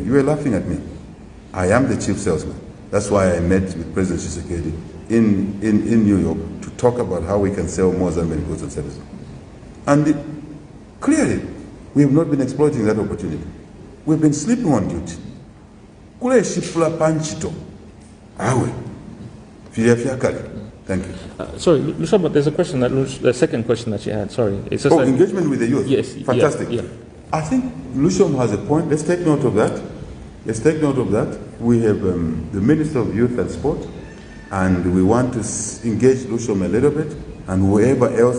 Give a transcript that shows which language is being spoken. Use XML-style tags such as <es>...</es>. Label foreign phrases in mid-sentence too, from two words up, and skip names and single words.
<en>You were laughing at me. I am the chief salesman. That's why I met with President Tshisekedi in New York to talk about how we can sell more Zambian goods and services. And clearly, we have not been exploiting that opportunity. We've been sleeping on duty.</en> <bem>Kule shipula panchito. Awe. Filia kale.</bem> <en>Thank you. Sorry, Lushoma, there's a question the second question that you had. Sorry, it's just engagement with the youth. Yes, fantastic. Yeah. I think Lushom has a point. Let's take note of that. We have the Minister of Youth and Sport, and we want to engage Lushom a little bit, and whoever else.</en>